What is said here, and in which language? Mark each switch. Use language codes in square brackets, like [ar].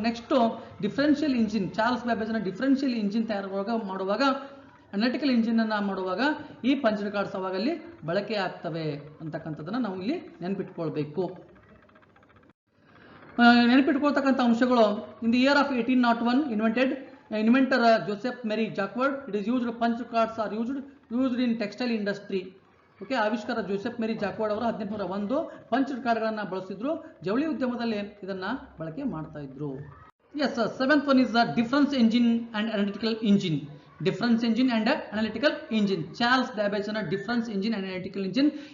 [kn] Next differential engine, Charles ಬ್ಯಾಬೇಜ್ನ differential engine ಮಾಡುವಾಗ analytical engine ಅನ್ನ ಮಾಡುವಾಗ ಈ ಪಂಚ್ಡ್ ಕಾರ್ಡ್ಸ್ ಅವಾಗಲ್ಲಿ ಬಳಕೆ ಆಗ್ತವೆ ಅಂತಕ್ಕಂಥದ್ದನ್ನ ನಾವು ಇಲ್ಲಿ ನೆನಪಿಟ್ಕೊಳ್ಬೇಕು. ನೆನಪಿಟ್ಕೊಳ್ತಕ್ಕಂಥ ಅಂಶಗಳು, [en] In the year of 1801 inventor Joseph Marie Jacquard. It is used, punch cards are used in textile industry. [kn] Okay, ಆವಿಷ್ಕಾರ ಜೋಸೆಫ್ ಮೇರಿ ಜಾಕ್ವಾರ್ಡ್ ಅವರು 1801 ಪಂಚ್ಡ್ ಕಾರ್ಡ್ಗಳನ್ನ ಬಳಸಿದ್ರು. ಜವಳಿ ಉದ್ಯಮದಲ್ಲಿ ಇದನ್ನ ಬಳಕೆ ಮಾಡ್ತಾ ಇದ್ರು. [en] Yes, seventh one is the difference engine and analytical engine. Difference engine and analytical engine. Charles ಬ್ಯಾಬೇಜ್ನ difference engine and analytical engine.